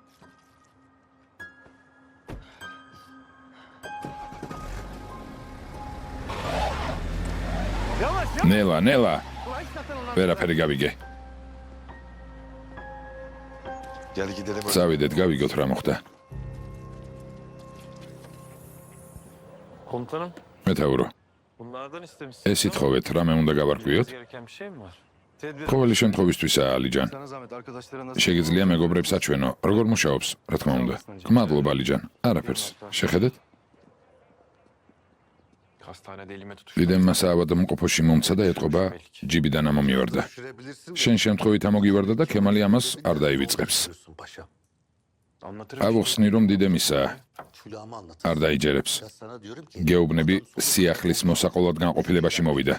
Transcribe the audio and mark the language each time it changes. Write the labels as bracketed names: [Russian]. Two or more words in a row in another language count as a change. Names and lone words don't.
[Georgian] ნელა. ვერაფერი გავიგე. წავიდეთ, გავიგოთ რა მოხდა. [Turkish] Komutanım, [Georgian] მეთაურო, [Turkish] bunlardan istemişsiniz. [Georgian] ეს ითხოვეთ, რამე უნდა გავარკვიოთ? [Turkish] Gereken bir şey mi var? Tedbir. [Georgian] ყოველი შემთხვევისთვისაა, ალიჯან. [Turkish] Sana zahmet arkadaşlarına [Georgian] შეგიძლია მეგობრებს აჩვენო, როგორ მუშაობს, რა თქმა უნდა. გმადლობა, ალიჯან. არაფერს. შეხედეთ? [Turkish] hastanede elime tutuş. [Georgian] დიდემ მას ავადმყოფოში მომცა და ეტყობა ჯიბიდან ამომივარდა. შენ შემთხვევით ამოგივარდა და ქემალი ამას არ დაივიწყებს. [Turkish] Anlatırım. [Georgian] ავუხსნი რომ დიდემ ისაა, არ დაიჯერებს. გეუბნები სიახლის მოსაყოლად განყოფილებაში მოვიდა.